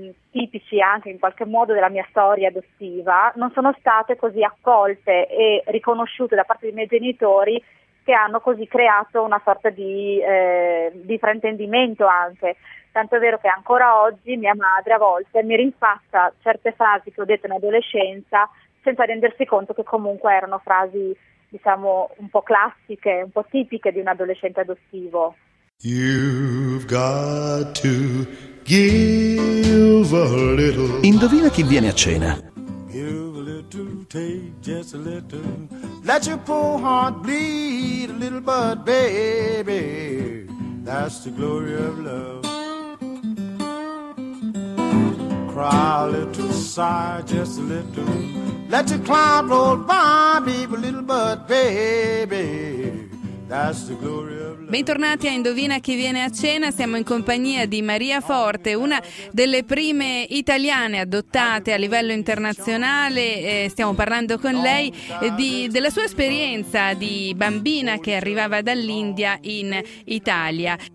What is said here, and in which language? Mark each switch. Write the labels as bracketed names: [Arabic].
[Italian] tipici anche in qualche modo della mia storia adottiva, non sono state così accolte e riconosciute da parte dei miei genitori, che hanno così creato una sorta di fraintendimento anche. Tanto è vero che ancora oggi mia madre a volte mi rimpasta certe frasi che ho detto in adolescenza senza rendersi conto che comunque erano frasi, diciamo, un po' classiche, un po' tipiche di un adolescente adottivo. [English] You've got to give a little. [Italian] Indovina chi viene a cena. [English] Give a little, take just a little. Let your poor heart bleed a little, but baby, that's the glory of love. Cry a little, sigh just a little. Let your cloud roll by, baby, little, but baby. [Italian] Bentornati a Indovina chi viene a cena, siamo in compagnia di Maria Forte, una delle prime italiane adottate a livello internazionale, stiamo parlando con lei della sua esperienza di bambina che arrivava dall'India in Italia.